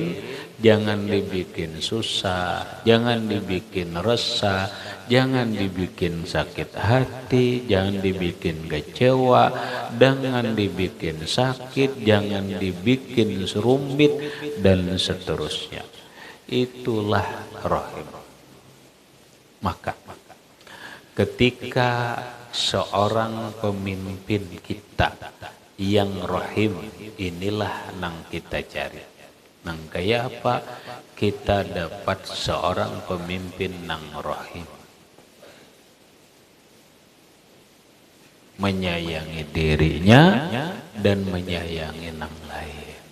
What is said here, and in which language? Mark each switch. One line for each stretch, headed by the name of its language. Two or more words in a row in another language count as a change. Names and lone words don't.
Indonesian: Jangan dibikin susah, jangan dibikin resah, jangan dibikin sakit hati, jangan dibikin kecewa, jangan dibikin sakit, jangan dibikin serumit, dan seterusnya. Itulah rahim. Maka ketika seorang pemimpin kita yang rahim,
Banjar: inilah nang kita cari. Nang kaya apa kita dapat seorang pemimpin nang rahim, menyayangi dirinya dan menyayangi nang lain.